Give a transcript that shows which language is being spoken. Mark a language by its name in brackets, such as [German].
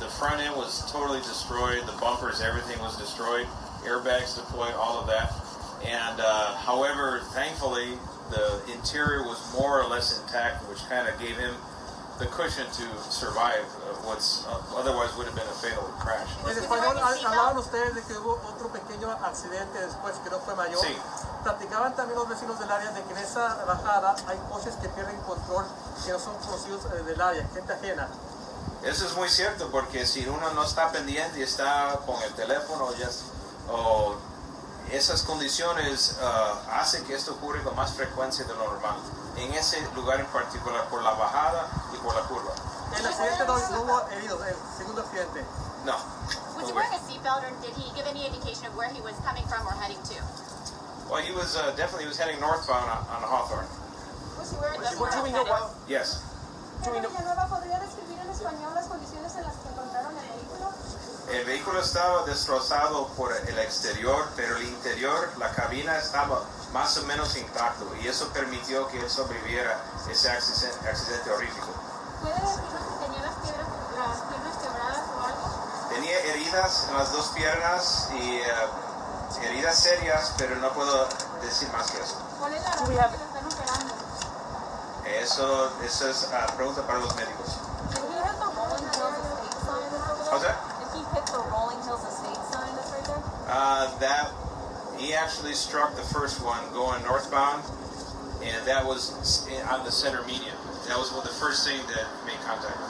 [English] The front end was totally destroyed. The bumpers, everything was destroyed. Airbags deployed, all of that. And however, thankfully, the interior was more or less intact, which kind of gave him the cushion to survive what's otherwise would have been a fatal crash. [Spanish] En español hablaban ustedes de que hubo otro pequeño accidente después que no fue mayor. Sí. Platicaban también los vecinos del área de que en esa bajada hay coches que pierden control, que no son conocidos del área, gente ajena. Eso es muy cierto, porque si uno no está pendiente y está con el teléfono o esas condiciones hacen que esto ocurra con más frecuencia de lo normal. En ese lugar en particular, por la bajada y por la curva. El accidente no hubo heridos, el segundo accidente. No. [English] Was he wearing a seatbelt, or did he give any indication of where he was coming from or heading to? Well, he was definitely heading northbound on Hawthorne. Was he wearing a Do we know what? Yes. [Spanish] Villanueva, ¿podría describir en español las condiciones en las que encontraron el vehículo? El vehículo estaba destrozado por el exterior, pero el interior, la cabina estaba más o menos intacto y eso permitió que él sobreviviera ese accidente horrífico. ¿Puede decirnos si tenía las piernas quebradas o algo? Tenía heridas en las dos piernas y heridas serias, pero no puedo decir más que eso. ¿Cuál es la razón que lo están operando? Eso es pregunta para los médicos. [English] Did he hit the Rolling Hills Estate sign that's over there? How's that? Did he hit the Rolling Hills Estate sign that's right there? He actually struck the first one going northbound, and that was on the center median. That was the first thing that made contact.